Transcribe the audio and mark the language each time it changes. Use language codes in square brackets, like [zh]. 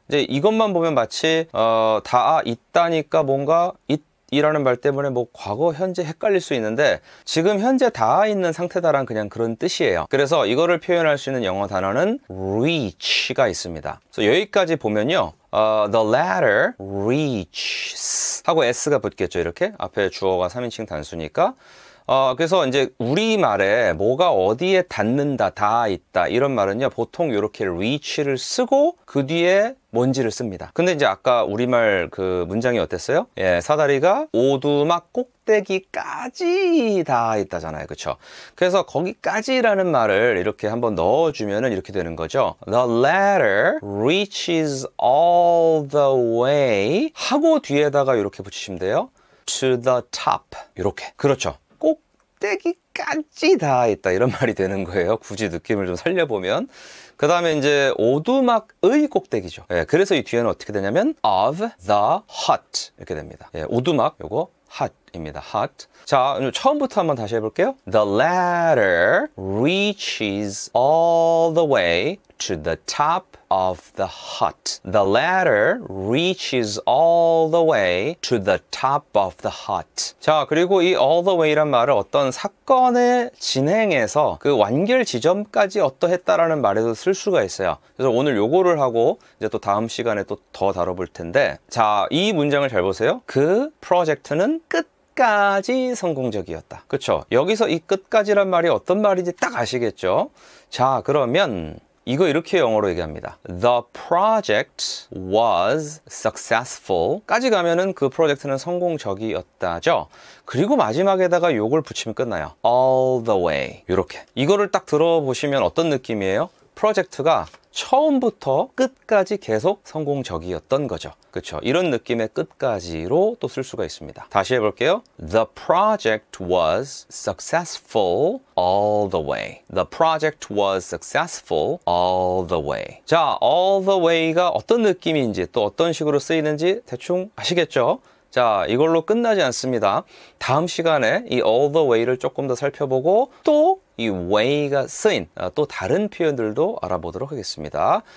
[ko] 이제 이것만 보면 마치 다 있다니까 뭔가 이라는 말 때문에 뭐 과거, 현재 헷갈릴 수 있는데 지금 현재 닿아 있는 상태다란 그냥 그런 뜻이에요. 그래서 이거를 표현할 수 있는 영어 단어는 reach가 있습니다. 그래서 여기까지 보면요. [en] The ladder reaches [ko] 하고 s가 붙겠죠. 이렇게 앞에 주어가 3인칭 단수니까. 그래서 이제 우리말에 뭐가 어디에 닿는다, 닿아 있다 이런 말은요 보통 이렇게 reach를 쓰고 그 뒤에 뭔지를 씁니다. 근데 이제 아까 우리말 그 문장이 어땠어요? 예, 사다리가 오두막 꼭대기까지 닿아 있다잖아요. 그쵸? 그래서 거기까지라는 말을 이렇게 한번 넣어주면은 이렇게 되는 거죠. [en] The ladder reaches all the way [ko] 하고 뒤에다가 이렇게 붙이시면 돼요. [en] To the top. [ko] 이렇게. 그렇죠. 꼭대기까지 닿아 있다 이런 말이 되는 거예요. 굳이 느낌을 좀 살려보면. 그 다음에 이제 오두막의 꼭대기죠. 예, 그래서 이 뒤에는 어떻게 되냐면 [en] of the hut [ko] 이렇게 됩니다. 예, 오두막 요거 hut입니다. [en] hut. [ko] 자, 처음부터 한번 다시 해볼게요. [en] The ladder reaches all the way to the top of the hut. The ladder reaches all the way to the top of the hut. [ko] 자, 그리고 이 all the way란 말을 어떤 사건의 진행에서 그 완결 지점까지 어떠했다라는 말에도 쓸 수가 있어요. 그래서 오늘 요거를 하고 이제 또 다음 시간에 또 더 다뤄볼 텐데, 자, 이 문장을 잘 보세요. 그 프로젝트는 끝까지 성공적이었다. 그쵸? 여기서 이 끝까지란 말이 어떤 말인지 딱 아시겠죠? 자, 그러면 이거 이렇게 영어로 얘기합니다. [en] The project was successful. [ko] 까지 가면은 그 프로젝트는 성공적이었다죠. 그리고 마지막에다가 요걸 붙이면 끝나요. [en] All the way. [ko] 이렇게. 이거를 딱 들어보시면 어떤 느낌이에요? 프로젝트가 처음부터 끝까지 계속 성공적이었던 거죠. 그렇죠? 이런 느낌의 끝까지로 또 쓸 수가 있습니다. 다시 해볼게요. [en] The project was successful all the way. The project was successful all the way. [ko] 자, all the way가 어떤 느낌인지 또 어떤 식으로 쓰이는지 대충 아시겠죠? 자, 이걸로 끝나지 않습니다. 다음 시간에 이 all the way를 조금 더 살펴보고 또 이 way가 쓰인 또 다른 표현들도 알아보도록 하겠습니다.